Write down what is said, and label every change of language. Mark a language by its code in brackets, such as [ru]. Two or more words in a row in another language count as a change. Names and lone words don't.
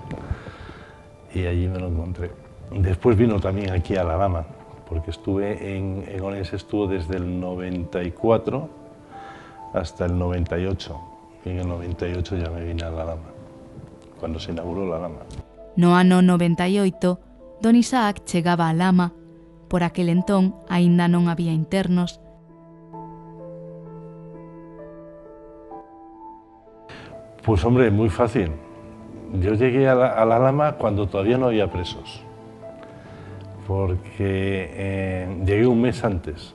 [es] Y allí me lo encontré. Después vino también aquí a Alabama, porque estuve en Orense, estuvo desde el 94 hasta el 98. Y en el 98 ya me vine a Alabama, cuando se inauguró la Lama. [gl] No ano 98, don Isaac chegaba a Lama. Por aquel entón, aínda non había internos. [es] Pues hombre, muy fácil. Yo llegué a la Lama cuando todavía no había presos, porque llegué un mes antes.